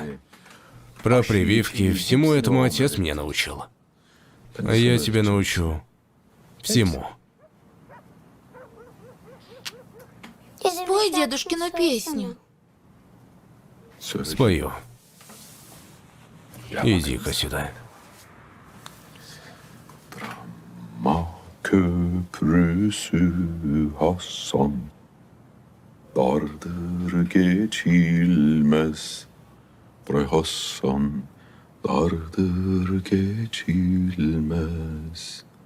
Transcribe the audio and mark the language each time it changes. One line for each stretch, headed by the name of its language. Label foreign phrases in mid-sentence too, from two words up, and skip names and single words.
Russian: Про прививки, всему этому отец меня научил. А я тебя научу всему. Спой дедушкину песню. Спою. Иди-ка сюда.
Turkish: Köprüsü Hasan dardır geçilmez bre Hasan, dardır geçilmez.